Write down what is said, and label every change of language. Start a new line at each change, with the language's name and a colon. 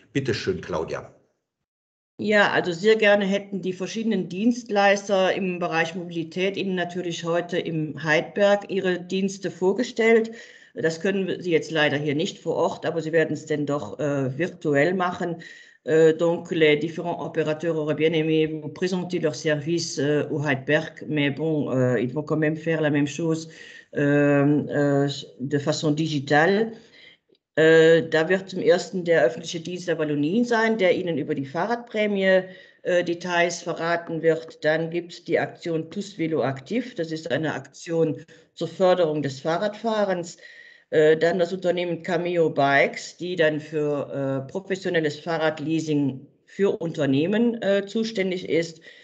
German: Bitte schön, Claudia. Ja, also sehr gerne hätten die verschiedenen Dienstleister im Bereich Mobilität Ihnen natürlich heute im Heidberg ihre Dienste vorgestellt. Das können Sie jetzt leider hier nicht vor Ort, aber Sie werden es denn doch virtuell machen.
French: Donc, les différents opérateurs auraient bien aimé vous présenter leurs services au Heidberg, mais bon, ils vont quand même faire la même chose de façon digitale.
German: Da wird zum ersten der öffentliche Dienst der Wallonie sein, der Ihnen über die Fahrradprämie Details verraten wird. Dann gibt es die Aktion Tous Vélo Aktiv. Das ist eine Aktion zur Förderung des Fahrradfahrens. Dann das Unternehmen Cameo Bikes, die dann für professionelles Fahrradleasing für Unternehmen zuständig ist.